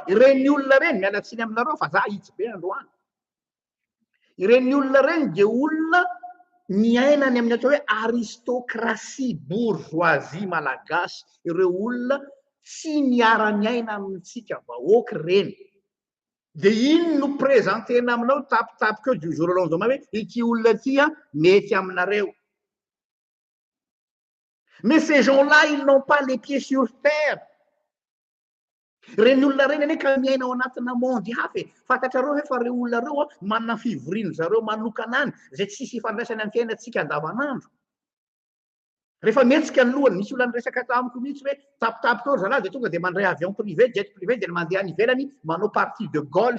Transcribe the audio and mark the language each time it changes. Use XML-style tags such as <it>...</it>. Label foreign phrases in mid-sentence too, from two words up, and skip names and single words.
<mg>Ireny olona reny mialatsiny aminareo fa za hitsy be androany. Ireny olona reny dia olona miainany amin'ny atao hoe aristokrasia bourgeoisie malagasy. Ireo olona tsy miara-miaina amintsika vahoaka reny. Dia iny no présentena aminao tapitapika eo</mg> <fr>du jour au lendemain</fr> <mg>hoe ity olona ity mety aminareo.</mg> <fr>Mais ces gens-là, ils n'ont pas les pieds sur terre.</fr> <mg>Reny olona reny ane ka miaina ao anatina monde hafa. Fantatrareo hoe fa reo olona reo manana fivoriany zareo manokana any, zay tsisy ifandraisany amin'ny fiainantsika andavanandro. Rehefa mihetsika ny lohany, misy olona niresaka tamiko mihitsy hoe tapitapika eo zalahy dia tonga dia mandray</mg> <fr>avion privé, jet privé</fr> <mg>dia mandeha any ivelany manao</mg> <fr>partie de golf.</fr>